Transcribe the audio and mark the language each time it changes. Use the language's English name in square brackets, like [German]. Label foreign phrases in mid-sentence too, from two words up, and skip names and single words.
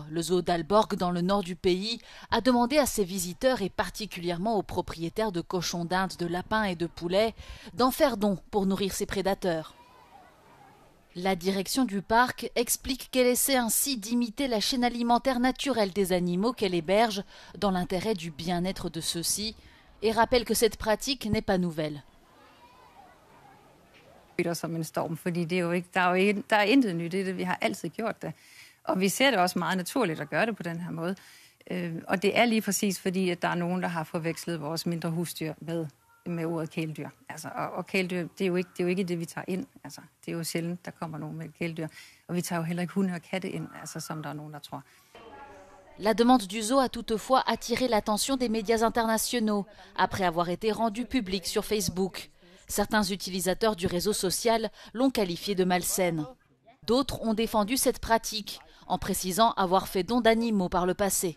[French] Le zoo d'Alborg, dans le nord du pays, a demandé à ses visiteurs et particulièrement aux propriétaires de cochons d'Inde, de lapins et de poulets d'en faire don pour nourrir ses prédateurs. La direction du parc explique qu'elle essaie ainsi d'imiter la chaîne alimentaire naturelle des animaux qu'elle héberge dans l'intérêt du bien-être de ceux-ci et rappelle que cette pratique n'est pas nouvelle. [Danish] Som en storm, fordi det er jo ikke, der er intet nyt i det. Vi har altid gjort det. Og vi ser det også meget naturligt at gøre det på den her måde. Og det er lige præcis fordi, at der er nogen, der har forvekslet vores mindre husdyr med ordet kæledyr. Altså, og kæledyr, det er jo ikke det, vi tager ind. Altså, det er jo sjældent, der kommer nogen med et kæledyr. Og vi tager jo heller ikke hunde og katte ind, altså, som der er nogen, der tror. [French] La demande du zoo a toutefois attiré l'attention des médias internationaux après avoir été rendue publique sur Facebook. Certains utilisateurs du réseau social l'ont qualifiée de malsaine. D'autres ont défendu cette pratique en précisant avoir fait don d'animaux par le passé.